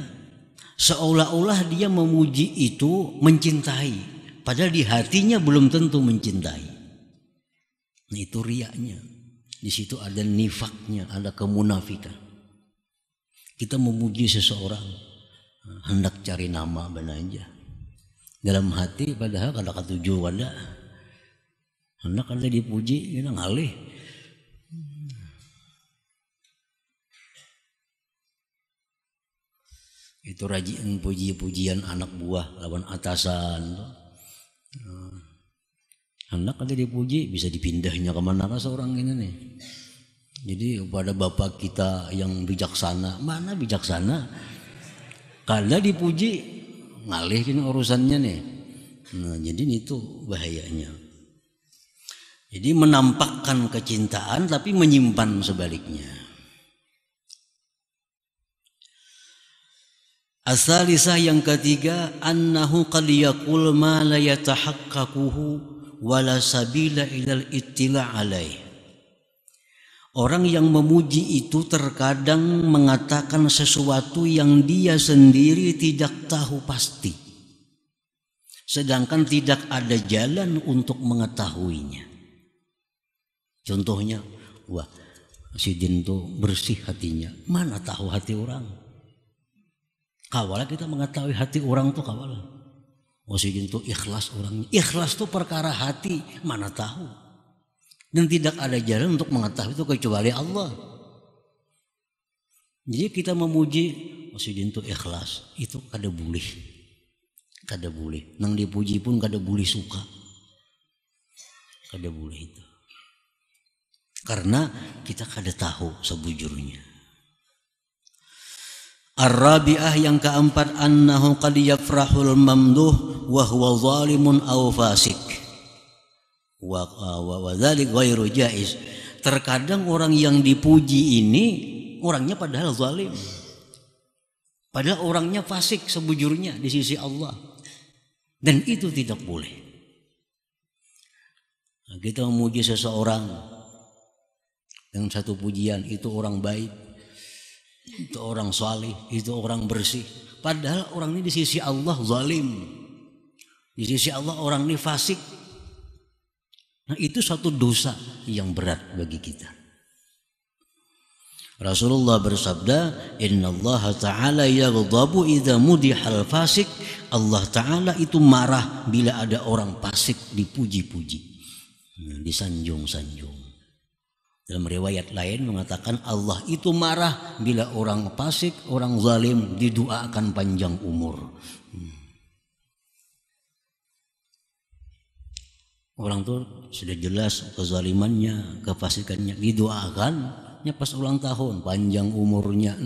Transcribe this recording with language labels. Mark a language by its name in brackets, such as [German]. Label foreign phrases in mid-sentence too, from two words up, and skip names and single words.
[Indonesian] Seolah-olah dia memuji itu mencintai, padahal di hatinya belum tentu mencintai. Nah itu riaknya. Di situ ada nifaknya, ada kemunafikan. Kita memuji seseorang hendak cari nama benar aja. [Banjar] Dalam hati padahal kada katuju kada. Hendak kada dipuji kita ngalih. Itu rajin puji-pujian anak buah lawan atasan. Anak kada dipuji bisa dipindahnya kemana kan seorang ini nih. [Indonesian] Jadi pada bapak kita yang bijaksana, mana bijaksana? [Banjar] Kada dipuji ngalihin urusannya nih. [Indonesian] Nah, jadi itu bahayanya. Jadi menampakkan kecintaan tapi menyimpan sebaliknya. Asalisah yang ketiga, [Arabic] أنه قد يقول ما لا يتحققه ولا سبيل إلى الاطلاع عليه. [Indonesian] Orang yang memuji itu terkadang mengatakan sesuatu yang dia sendiri tidak tahu pasti. Sedangkan tidak ada jalan untuk mengetahuinya. Contohnya, wah si Din tuh bersih hatinya. Mana tahu hati orang? [Banjar] Kawalah kita mengetahui hati orang tuh kawalah. [Indonesian] Oh si Din tuh ikhlas orangnya. Ikhlas tuh perkara hati, mana tahu. Dan tidak ada jalan untuk mengetahui itu kecuali Allah. Jadi kita memuji Masjidin itu ikhlas, itu [Banjar] kada boleh. Kada boleh. Nang dipuji pun kada boleh suka. Kada boleh itu. Karena kita kada tahu sebujurnya. [Indonesian] Ar-rabi'ah yang keempat, [Arabic] أنه قد يفرح الممدوح وهو ظالم أو فاسق. وذلك غير جائز. [Indonesian] Terkadang orang yang dipuji ini orangnya padahal zalim. Padahal orangnya fasik sebujurnya di sisi Allah. Dan itu tidak boleh. Nah, kita memuji seseorang dengan satu pujian, itu orang baik, itu orang salih, itu orang bersih. Padahal orang ini di sisi Allah zalim. Di sisi Allah orang ini fasik. Nah itu satu dosa yang berat bagi kita. Rasulullah bersabda, [Arabic] إن الله تعالى يغضب إذا مدح الفاسق. [Indonesian] Allah ta'ala itu marah bila ada orang fasik dipuji-puji, disanjung-sanjung. Dalam riwayat lain mengatakan Allah itu marah bila orang fasik, orang zalim didoakan panjang umur. Orang tuh sudah jelas kezalimannya, kefasikannya, didoakannya pas ulang tahun, panjang umurnya.